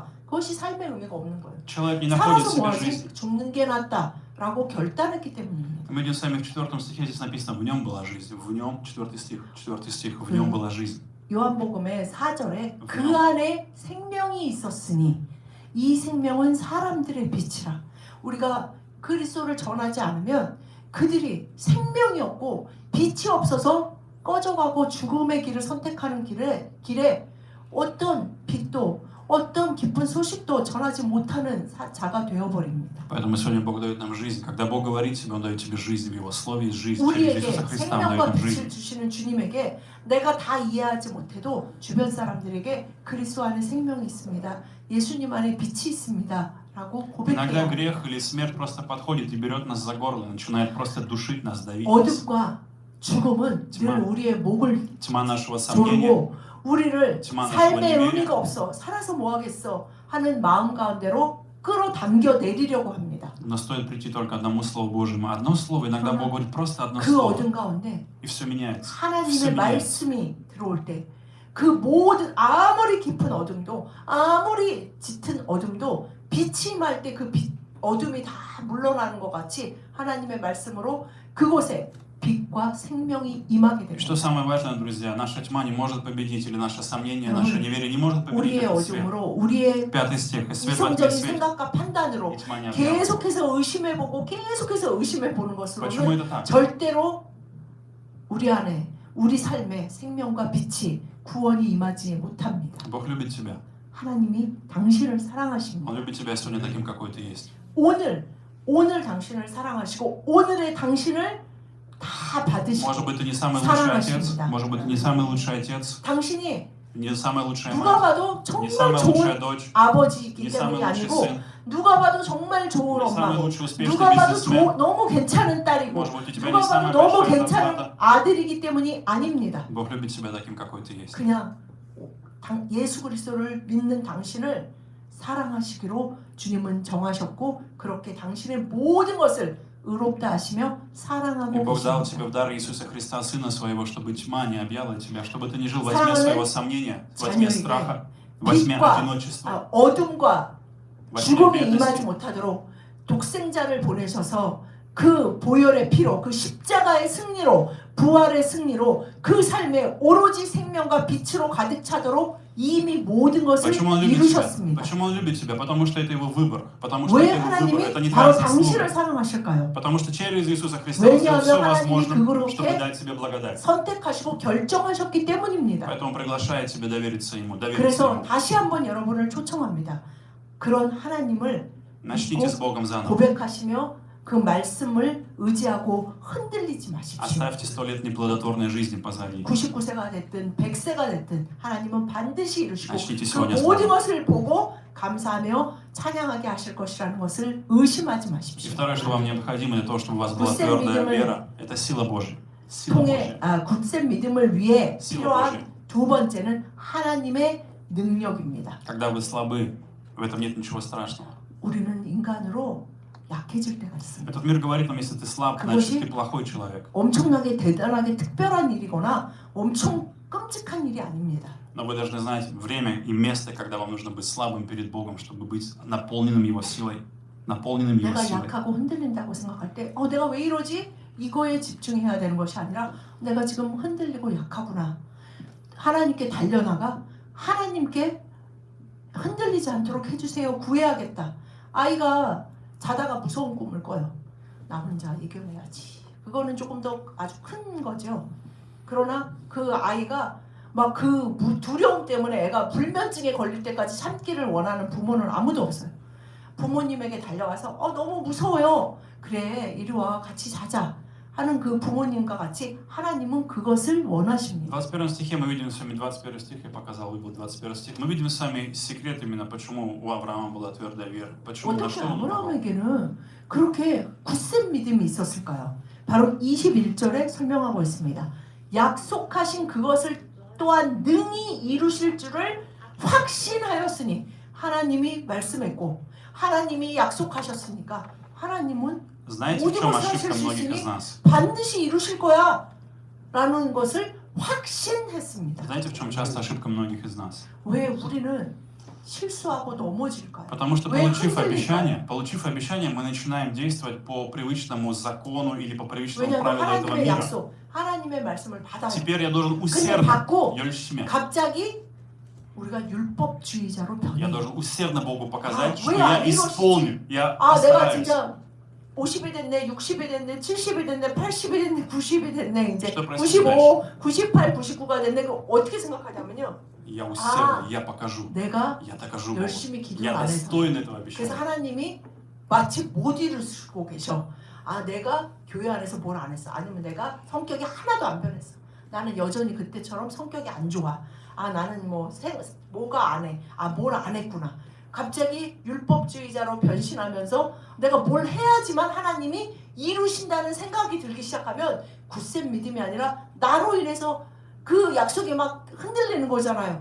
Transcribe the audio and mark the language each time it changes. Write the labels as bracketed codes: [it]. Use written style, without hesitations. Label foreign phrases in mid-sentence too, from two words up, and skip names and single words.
[ko] 그것이 삶의 의미가 없는 거예요. [ru] Человек не находит в [ko] 살아서 뭐 [ru] себе жизнь. [ko] 하지? 죽는 게 낫다라고 결단했기 때문입니다. [ru] Мы идем с вами в 4 стихе, здесь написано, в нем была жизнь. В нем, 4 стих, в нем была жизнь. [ko] 요한복음의 4절에 그 안에 생명이 있었으니 이 생명은 사람들의 빛이라. 우리가 그리스도를 전하지 않으면 그들이 생명이 없고 빛이 없어서 꺼져가고 죽음의 길을 선택하는 길에 어떤 빛도 어떤 기쁜 소식도 전하지 못하는 자가 되어버립니다. [ru] Поэтому сегодня Бог дает нам жизнь. Когда Бог говорит тебе, Он дает тебе жизнь. В Его Слове есть жизнь. Через [ko] 우리에게 [ru] Иисуса Христа Он дает [ko] 생명과 [ru] нам [ko] 빛을 [ru] жизнь. [ko] 주시는 주님에게 내가 다 이해하지 못해도 주변 사람들에게 그리스도 안에 생명이 있습니다. 예수님 안에 빛이 있습니다. 라고 [ru] Иногда [ko] 고백해요. [ru] грех или смерть просто подходит и берет нас за горло, начинает просто душить нас, давить нас. [ko] 어둠과 죽음은 늘 우리의 목을 [ru] Тьма нашего сомнения, [ko] 조르고 우리를 지만 삶의 하시고 의미가 없어 살아서 뭐 하겠어 하는 마음 가운데로 끌어당겨 내리려고 합니다. [ru] но стоит прийти только одному Слову Божьему. Одно слово, иногда Бог говорит просто одно [ko] 그 [ru] слово, [ko] 어둠 가운데 [ru] и все меняется. [ko] 하나님의 말씀이 들어올 때 그 모든 아무리 깊은 어둠도 아무리 짙은 어둠도 빛이 임할 때 그 어둠이 다 물러나는 것 같이 하나님의 말씀으로 그곳에 빛과 생명이 임하게 됩니다. [ru] Что самое важное, друзья, наша тьма не может победить, или наше сомнение, наше неверие не может победить [ko] 우리의 [ru] этот свет. [ko] 어둠으로 우리의 [ru] 5 стих. Свет во тьме [ko] 이성적인 [ru] свет, [ko] 생각과 판단으로 [ru] и тьма не объяла. [ko] 계속해서 의심해보고 계속해서 의심해보는 [ru] Почему [ko] 것으로는 [ru] это так? [ko] 절대로 우리 안에 우리 삶에 생명과 빛이 구원이 임하지 못합니다. [ru] Бог любит тебя. [ko] 하나님이 당신을 사랑하십니다. [ru] Он любит тебя сегодня таким, какой ты есть. [ko] 오늘 당신을 사랑하시고 오늘의 당신을 다 받으시고 [ru] Может быть, ты не самый лучший отец, [ko] 사랑하십니다. [ru] может быть, ты не самый лучший отец, [ko] 당신이 [ru] не самая лучшая [ko] 누가 [ru] мать, [ko] 봐도 [ru] не [ko] 정말 [ru] самая лучшая [ko] 좋은 [ru] дочь, [ko] 아버지이기 [ru] не самый [ko] 때문이 [ru] лучший [ko] 아니고 [ru] сын, [ko] 누가 봐도 정말 좋은 [ru] не самый [ko] 엄마고 [ru] лучший успешный [ko] 누가 봐도 [ru] бизнесмен. [ko] 너무 괜찮은 딸이고 [ru] Может быть, у тебя [ko] 누가 [ru] не [ko] 봐도 [ru] самая [ko] 너무 [ru] большая [ko] 괜찮은 [ru] зарплата. [ko] 아들이기 때문이 아닙니다. [ru] Бог любит тебя таким, какой ты есть. [ko] 그냥 예수 그리스도를 믿는 당신을 사랑하시기로 주님은 정하셨고 그렇게 당신의 모든 것을 의롭다 하시며 [ru] И [ko] 사랑하고 [ru] Бог дал [ko] 계십니다. [ru] тебе в дар Иисуса Христа, Сына Своего, чтобы тьма не объяла тебя, чтобы ты не жил во тьме своего сомнения, во тьме страха, во тьме одиночества, [ko] 어둠과 [ru] во тьме [ko] 죽음이 임하지 [ru] бедности. [ko] 못하도록 독생자를 보내셔서 그 보혈의 피로 그 십자가의 승리로 부활의 승리로 그 삶에 오로지 생명과 빛으로 가득 차도록 이미 모든 것을 [ru] Почему Он любит тебя? [ko] 이루셨습니다. [ru] Почему Он любит тебя? Потому что это Его выбор. Потому что [ko] 왜 [ru] это Его выбор. Это не [ko] 하나님이 바로 [ru] твоя [ko] 당신을 [ru] заслуга. [ko] 사랑하실까요? [ru] Потому что через Иисуса Христа Он сделал все [ko] 왜냐하면 하나님이 [ru] возможным, [ko] 그렇게 [ru] чтобы дать тебе благодать. [ko] 선택하시고 결정하셨기 때문입니다. [ru] Поэтому приглашает тебя довериться Ему. Довериться [ko] 그래서 [ru] Ему. [ko] 다시 한번 여러분을 초청합니다. 그런 하나님을 [ru] Начните с Богом заново. [ko] 고백하시며 그 말씀을 의지하고 흔들리지 마십시오. [ru] Оставьте 100 лет неплодотворной жизни позади. [ko] 99세가 됐든 100세가 됐든 하나님은 반드시 이루시고 [ru] Начните [ko] 그 [ru] сегодня с [ko] 모든 [ru] Бога. [ko] 것을 보고 감사하며 찬양하게 하실 것이라는 것을 의심하지 [ru] И [ko] 마십시오. [ru] второе, что вам необходимо для того, чтобы у вас была [ko] 굳센 [ru] твердая [ko] 믿음을 [ru] вера, это сила Божья. Сила [ko] 통해 [ru] Божья. [ko] 굳센 믿음을 위해 [ru] Сила [ko] 필요한 [ru] Божья. [ko] 두 번째는 하나님의 능력입니다. [ru] Когда вы слабы, в этом нет ничего страшного. [ko] 우리는 인간으로 약해질 때가 있습니다. [ru] Этот мир говорит нам, если ты слаб, значит ты плохой человек. [ko] 엄청나게 대단하게 특별한 일이거나 엄청 끔찍한 일이 아닙니다. [ru] Но вы должны знать время и место, когда вам нужно быть слабым перед Богом, чтобы быть наполненным Его силой. Наполненным Его [ko] 내가 [ru] силой. [ko] 약하고 흔들린다고 생각할 때 내가 왜 이러지? 이거에 집중해야 되는 것이 아니라 내가 지금 흔들리고 약하구나. 하나님께 달려나가 하나님께 흔들리지 않도록 해주세요. 구해야겠다. 아이가 자다가 무서운 꿈을 꿔요. 나 혼자 이겨내야지. 그거는 조금 더 아주 큰 거죠. 그러나 그 아이가 막 그 두려움 때문에 애가 불면증에 걸릴 때까지 참기를 원하는 부모는 아무도 없어요. 부모님에게 달려가서 너무 무서워요. 그래 이리 와 같이 자자 하는 그 부모님과 같이 하나님은 그것을 [ru] В [ko] 원하십니다. [ru] 21 стихе мы видим с вами, 21 стих, я показал, был 21 стих, мы видим с вами секрет именно, почему у Авраама была твердая вера. Почему, на [ko] 어떻게 [ru] что он уповал. [ko] 아브라함에게는 그렇게 굳센 믿음이 있었을까요? 바로 21절에 설명하고 있습니다. 약속하신 그것을 또한 능히 이루실 줄을 확신하였으니 하나님이 말씀했고 하나님이 약속하셨으니까 하나님은 [ru] Знаете, в чем ошибка многих из нас? [ko] 반드시 이루실 거야 라는 것을 확신했습니다. [ru] Знаете, в чем часто ошибка многих из нас? [ko] 왜 우리는 실수하고 넘어질까요? [ru] Потому что, [ko] 왜 [ru] получив обещание, мы начинаем действовать по привычному закону или по привычному [ko] 왜냐하면 [ru] правилу этого [ko] 하나님의 [ru] мира. [ko] 약속, 하나님의 말씀을 받아요. [ru] Теперь я должен [ko] 근데 [ru] усердно, [ko] 받고 열심히, 갑자기 우리가 율법주의자로 [ru] я [ko] 변해요. [ru] должен усердно Богу показать, что [ko] 왜 [ru] я [ko] 안 이루어지지? [ru] исполню, я [ko] 내가 [ru] постараюсь. [ko] 진짜 50이 됐네, 60이 됐네, 70이 됐네, 80이 됐네, 90이 됐네, 이제 [ru] Что происходит [ko] 95, 98, 99가 됐네. 그 어떻게 생각하냐면요. [ru] Я усердно, я покажу, [ko] 내가 [ru] я докажу Богу. [ko] 열심히 기도 [ru] Я [ko] 안 해서. [ru] достоин этого [ko] 그래서 [ru] обещания. [ko] 하나님이 마치 못 이루시고 계셔. 내가 교회 안에서 뭘 안 했어. 아니면 내가 성격이 하나도 안 변했어. 나는 여전히 그때처럼 성격이 안 좋아. 나는 뭐가 안 해. 뭘 안 했구나. 갑자기 율법주의자로 변신하면서 내가 뭘 해야지만 하나님이 이루신다는 생각이 들기 시작하면 굳센 믿음이 아니라 나로 인해서 그 약속이 막 흔들리는 거잖아요.